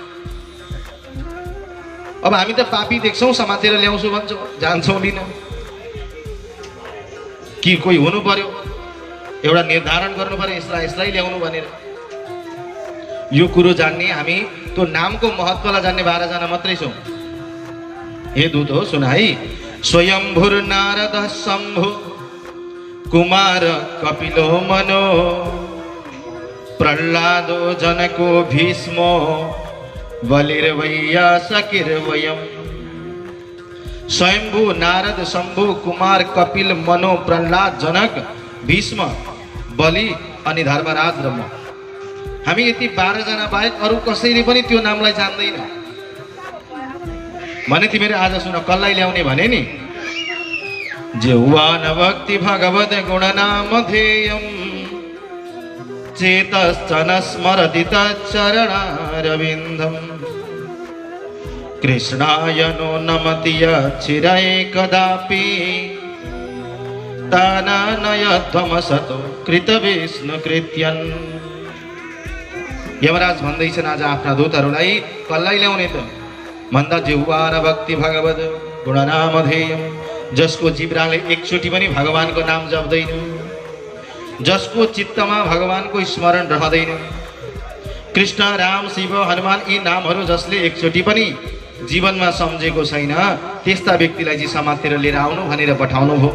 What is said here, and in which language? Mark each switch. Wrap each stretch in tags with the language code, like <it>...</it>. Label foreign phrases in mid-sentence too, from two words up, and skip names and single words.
<ne>अब हामी त पापी देख्छौँ समातेर ल्याउँछु भन्छौँ, जान्छौँ लिन कि कोही हुनु पर्यो, एउटा निर्धारण गर्नु पर्यो यसलाई ल्याउनु भनेर। यो कुरो जान्ने हामी त्यो नामको महत्त्वलाई जान्ने 12 जना मात्रै छौँ। हे दूत हो सुन है।</ne> <sa>स्वयंभुर नारद शम्भु कुमार कपिलो मनो प्रह्लादो जनको भीष्मो बलिर्वैया सकिर्वयम्।</sa> <ne>स्वयंभू नारद शंभु कुमार कपिल मनो प्रह्लाद जनक भीष्म बलि अनि धर्मराज र म, हामी यति 12 जना बाहेक अरू कसैले पनि त्यो नामलाई जान्दैन भने तिमीहरू आज सुन कसलाई ल्याउने भने नि।</ne> <sa>जिह्वान भक्ति भगवत गुण नाम ध्येयम् चेतश्चन स्मरति तच्चरणारविन्दम् कृष्णाय नो नमति यच्छिरे कदापि ताननयध्वमसतो कृतविष्णु कृत्यन्।</sa> <ne>यमराज भन्दैछन् आज आफ्ना दूतहरूलाई कसलाई ल्याउने त भन्दा</ne> <sa>जिह्वान भक्ति भगवत गुणनाम ध्येयम्,</sa> <ne>जसको जिब्राले एकचोटि पनि भगवानको नाम जप्दैन, जसको चित्तमा भगवानको स्मरण रहँदैन। कृष्ण राम शिव हनुमान यी नामहरू जसले एकचोटि पनि जीवनमा सम्झेको छैन त्यस्ता व्यक्तिलाई चाहिँ समातेर लिएर आउनु भनेर पठाउनु भयो।</ne>